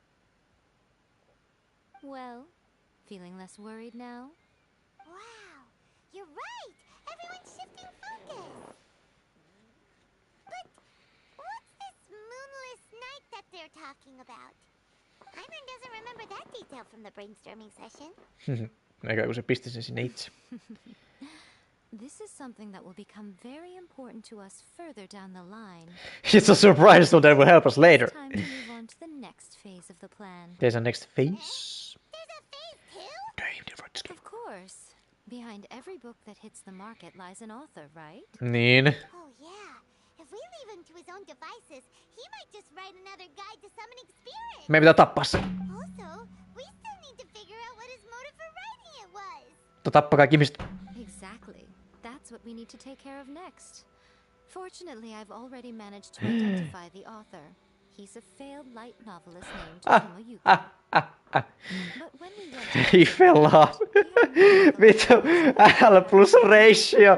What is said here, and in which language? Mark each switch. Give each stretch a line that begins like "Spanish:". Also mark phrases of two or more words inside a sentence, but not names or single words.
English: Well, feeling less worried now? Wow, you're right! Everyone's shifting focus! But what's this moonless night that they're talking about? Hyman doesn't remember that detail from the brainstorming session.
Finnish: Eikä kun se pisti sen sinne itse.
English: This is something that will become very important to us further down the line. It's a surprise, so that will help us later. It's time to move on to the next phase of the plan. There's a next phase? There's a phase too? Damn, different. Of course. Behind every book that hits the market lies an author, right?
Finnish: Niin.
English: Oh yeah. If we leave him to his own devices, he might just write another guide to summoning spirits.
Finnish: Meidän pitää tappaa se.
English: Also, we still need to figure out what his motive for writing it was.
Finnish: Tappaa kaikki ihmiset.
English: Exactly. That's what we need to take care of next. Fortunately, I've already managed to identify the author. He's a failed light novelist named Tomo Yuki. But when we went to He fell off. Vittu, L plus ratio.